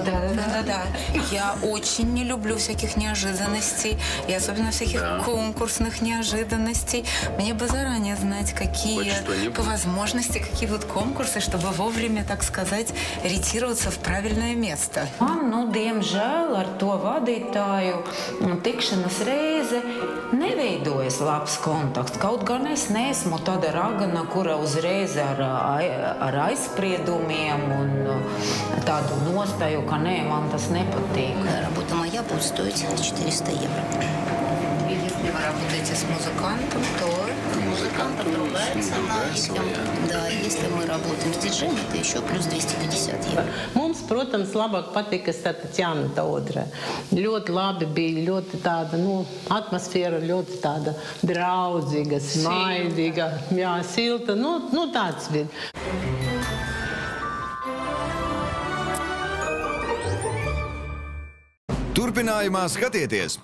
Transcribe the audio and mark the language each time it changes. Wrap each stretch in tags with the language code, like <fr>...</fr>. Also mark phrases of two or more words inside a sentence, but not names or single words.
<ru>Да. Я очень не люблю всяких неожиданностей, и особенно всяких конкурсных неожиданностей. Мне бы заранее знать, какие по возможности, какие будут конкурсы, чтобы вовремя, так сказать, ориентироваться в правильное место.</ru> <lv>Man, diemžēl, ar to vadītāju tikšanas reize neveidojas labs kontakts. Kaut gan es neesmu tāda ragana, kura uzreiz ar aizspriedumiem un tādu nostāju, ka nē, man tas nepatīk.</lv> <ru>Работа моя будет стоить 400 евро. Если вы работаете с музыкантом, то... Музыкантом другая цена. Да, если мы работаем с диджеем, это еще плюс 250 евро.</ru> <lv>Mums, protams, labāk patika Tatjana Taudre. Ļoti labi bija, ļoti tāda, atmosfēra ļoti tāda draudzīga, smaidīga, jā, silta, tāds bija. Turpinājumā skatieties!</lv>